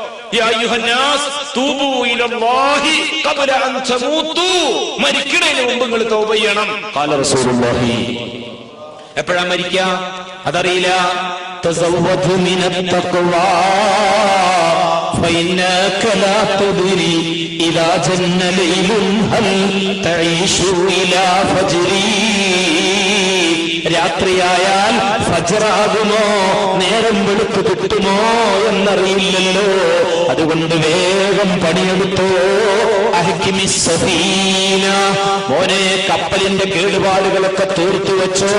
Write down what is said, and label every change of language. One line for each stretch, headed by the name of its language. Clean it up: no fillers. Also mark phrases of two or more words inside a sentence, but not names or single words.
Malayalam: മരിക്കുന്നതിന് മുമ്പ് നിങ്ങൾ തൗബ ചെയ്യണം. എപ്പോഴാ മരിക്കുക അതറിയില്ല.
Arabic: فإنك لا تدري إذا جن ليل هل تعيش إلى فجري.
Malayalam: രാത്രിയായാൽ ഫജ്റാകുമോ, നേരം വെളുത്തു കിട്ടുമോ എന്നറിയില്ലല്ലോ. അതുകൊണ്ട് വേഗം പണിയെടുത്തോ.
Arabic: أحكم السفينة,
Malayalam: മോനെ കപ്പലിന്റെ കേടുപാടുകളൊക്കെ തീർത്തു വെച്ചോ.